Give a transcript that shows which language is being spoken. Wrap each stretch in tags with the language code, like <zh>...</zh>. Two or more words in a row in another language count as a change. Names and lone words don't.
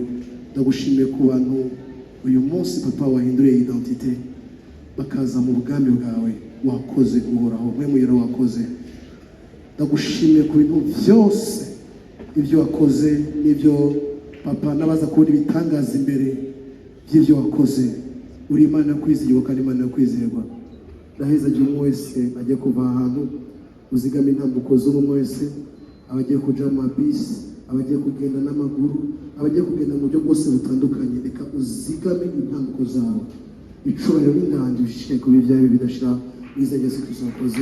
<rn>Ndagushimiye ku bantu uyu munsi papa wahinduriye identite bakaza mu bwami bwawe. Wakoze uhoraho, mwe muyera wakoze. Ndagushimiye ku bintu byose ibyo wakoze n'ibyo papa n'abaza kubona ibitangaza imbere by'ibyo wakoze. Uri Imana yo kwizerwa kandi Imana yo kwizerwa. Ndaheza igihe umwe wese ajya kuva ahantu, uzigame intambuko z'umwe wese, abagiye kuja mu mabisi, abagiye kugenda n'amaguru, abagiye kugenda mu buryo bwose butandukanye. Reka uzigame intambuko zabo. Icubahiro n'inganji bishike ku bibyawe bidashira izajya zituzakoze.</rn>